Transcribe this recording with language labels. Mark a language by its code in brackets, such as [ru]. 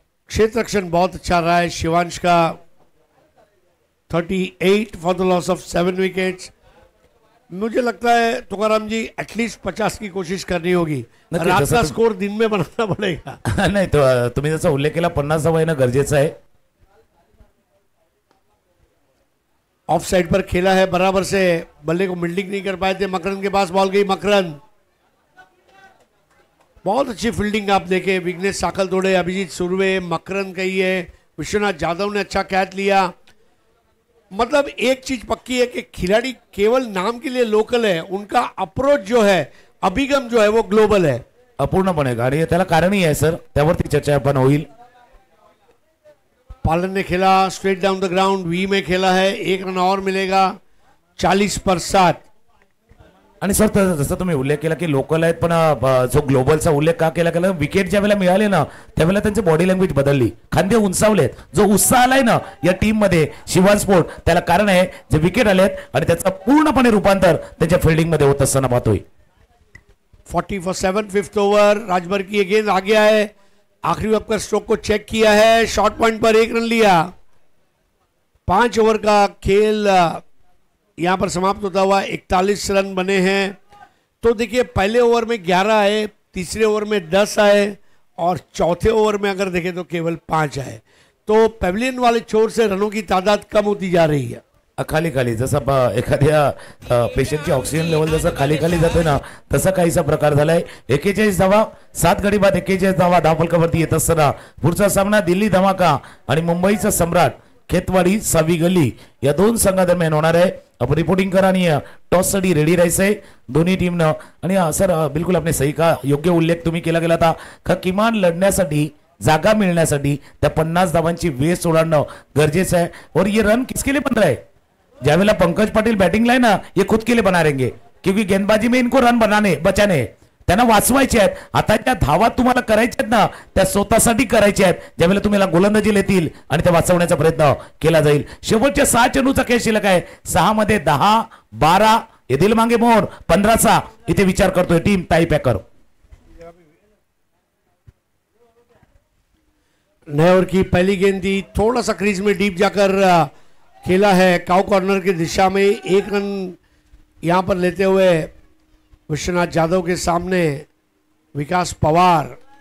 [hi] क्षेत्र रक्षण बहुत अच्छा रहा है शिवांश का. [en] 38 for the loss of 7 wickets. [hi] मुझे लगता है तुकाराम जी एटलीस्ट 50 की कोशिश करनी होगी. रात का स्कोर दिन में बनाना पड़ेगा. [mr] नाही तो तुम्ही जसा उल्लेख केला 50 हवं येणं गरजेचं आहे. [hi] ऑफ साइड पर खेला है बराबर से, बल्ले को मिल्डिंग नहीं कर पाए थे. मकरन के पास बॉल गई, मकरन बहुत अच्छी फील्डिंग आप देखे. विघ्नेश साखल तोड़े, अभिजीत सुरवे, मकरन कही है, विश्वनाथ जाधव ने अच्छा कैच लिया. मतलब एक चीज पक्की है कि खिलाड़ी केवल नाम के लिए लोकल है, उनका अप्रोच जो है, अभिगम जो है वो ग्लोबल है. [mr] अपूर्णपणे आणि त्याला कारणही आहे सर, त्यावरती चर्चा पण होईल. [hi] पालन ने खेला straight down the ground, we में खेला है, 1 रन और मिलेगा. 40 पर 7. [mr] आणि सर जसं तुम्ही उल्लेख केला की लोकल आहेत, पण जो ग्लोबलचा उल्लेख का केला गेला, विकेट ज्या वेळेला मिळाले ना त्यावेळेला त्यांची बॉडी लँग्वेज बदलली, खांदे उंचावलेत. जो उत्साह आलाय ना या टीम मध्ये शिवान स्पोर्ट, त्याला कारण आहे जे विकेट आलेत आणि त्याचं पूर्णपणे रूपांतर त्यांच्या फिल्डिंग मध्ये होत असताना पाहतोय. [en] 40 for 7 5th over. [hi] राजभर की गेंद आ गया है, आखिरी वक्त पर स्ट्रोक को चेक किया है, शॉर्ट पॉइंट पर 1 रन लिया. 5 ओवर का खेल यहां पर समाप्त होता हुआ 41 रन बने हैं. तो देखिए पहले ओवर में 11 आए, तीसरे ओवर में 10 आए और चौथे ओवर में अगर देखें तो केवल 5 आए. तो पेविलियन वाले छोर से रनों की तादाद कम होती जा रही है. [mr] खाली खाली जसं एखाद्या पेशंटची ऑक्सिजन लेवल जसं खाली खाली जाते ना तसा काहीसा प्रकार झालाय. 41 धावा, 7 गडी बाद 41 धावा धावफलकावरती येत असताना पुढचा सामना दिल्ली धमाका आणि मुंबईचा सम्राट खेतवाडी सावी गल्ली या 2 संघादरम्यान होणार आहे. आपण रिपोर्टिंग करा आणि टॉस साठी रेडी राहायचंय दोन्ही टीमनं. आणि सर [hi] बिलकुल आपने सही [mr] का योग्य उल्लेख तुम्ही केला गेला का किमान लढण्यासाठी जागा मिळण्यासाठी त्या 50 धावांची वेस ओलांडणं गरजेचं आहे. [hi] और ये रन किसके लिए बन रहा है? ज्यावेला पंकज पाटिल बैटिंग लाए ना ये खुद के लिए बना रहेंगे, क्योंकि गेंदबाजी में इनको रन बचाने [mr] त्यांना वाचवायचे आहेत. आता त्या धावा तुम्हाला करायच्या आहेत ना त्या स्वतःसाठी करायच्या आहेत, ज्यावेळेला तुम्हाला गोलंदाजी येतील आणि त्या वाचवण्याचा प्रयत्न केला जाईल. शेवटच्या 6 चेंडूचा खेळ शिल्लक आहे. 6 मध्ये 10, 12 [hi] ये दिल मांगे मोहर, [mr] 15चा इथे विचार करतोय टीम ताई पेकर. [hi] नए ओवर की पहली गेंद थी, थोड़ा सा क्रीज में डीप जाकर खेला है काउ कॉर्नर की दिशा में. 1 रन यहां पर लेते हुए विश्वनाथ जाधव के सामने विकास पवार.